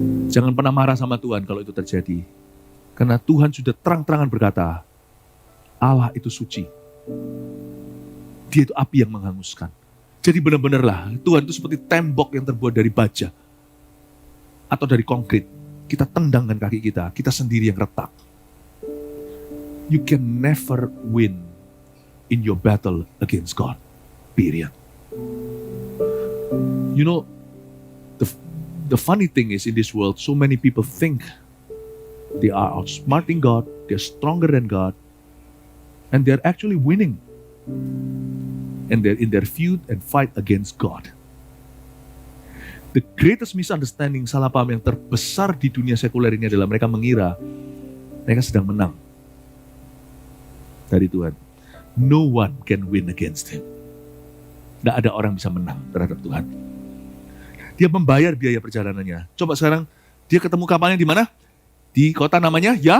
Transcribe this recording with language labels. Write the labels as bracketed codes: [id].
[id] Jangan pernah marah sama Tuhan kalau itu terjadi. Karena Tuhan sudah terang-terangan berkata, Allah itu suci. Dia itu api yang menghanguskan. Jadi benar-benarlah Tuhan itu seperti tembok yang terbuat dari baja atau dari konkrit. Kita tendangkan kaki kita sendiri yang retak. [en] You can never win in your battle against God. Period. You know, the funny thing is in this world, so many people think they are outsmarting God, they're stronger than God, and they're actually winning. And they're in their feud and fight against God. The greatest misunderstanding, [id] salah paham yang terbesar di dunia sekuler ini adalah mereka mengira mereka sedang menang dari Tuhan. [en] No one can win against Him. [id] Tidak ada orang bisa menang terhadap Tuhan. Dia membayar biaya perjalanannya. Coba sekarang dia ketemu kapalnya di mana? Di kota namanya